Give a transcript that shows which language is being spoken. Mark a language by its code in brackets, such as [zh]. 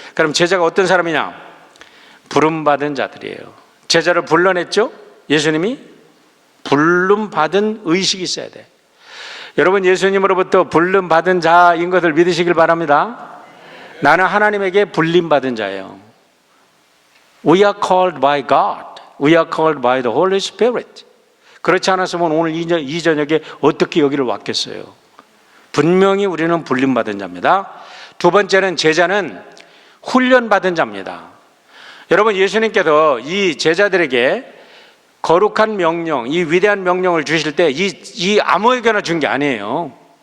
[ko] 그럼 제자가 어떤 사람이냐? 부름받은 자들이에요. 제자를 불러냈죠? 예수님이 부름받은 의식이 있어야 돼. 여러분, 예수님으로부터 부름받은 자인 것을 믿으시길 바랍니다. 나는 하나님에게 불림받은 자예요. [en] We are called by God. We are called by the Holy Spirit. [ko] 그렇지 않았으면 오늘 이 저녁에 어떻게 여기를 왔겠어요? 분명히 우리는 불림받은 자입니다. 두 번째는 제자는 훈련받은 자입니다. 여러분, 예수님께서 이 제자들에게 거룩한 명령, 이 위대한 명령을 주실 때 이 아무에게나 준 게 아니에요.